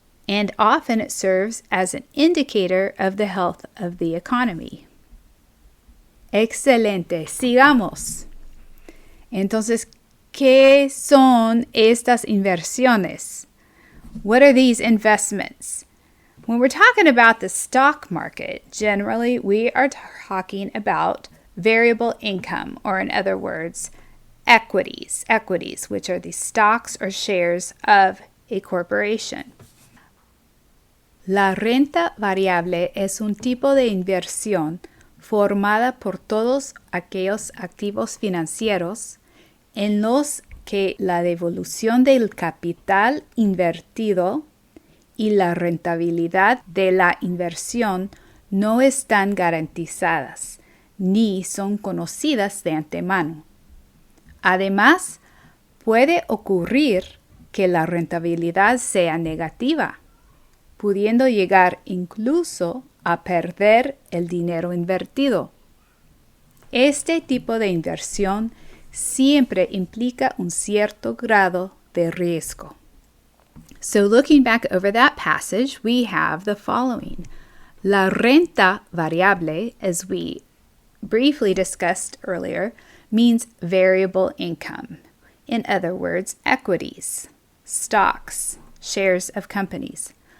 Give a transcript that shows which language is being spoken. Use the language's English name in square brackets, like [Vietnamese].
[English] and often it serves as an indicator of the health of the economy. [Spanish] Excelente, sigamos. Entonces, ¿qué son estas inversiones? [English] What are these investments? When we're talking about the stock market, generally we are talking about variable income, or in other words, equities, which are the stocks or shares of a corporation. [Spanish] La renta variable es un tipo de inversión formada por todos aquellos activos financieros en los que la devolución del capital invertido y la rentabilidad de la inversión no están garantizadas ni son conocidas de antemano. Además, puede ocurrir que la rentabilidad sea negativa, pudiendo llegar incluso a perder el dinero invertido. Este tipo de inversión siempre implica un cierto grado de riesgo. [English] So looking back over that passage, we have the following. La renta variable, as we briefly discussed earlier, means variable income. In other words, equities, stocks, shares of companies.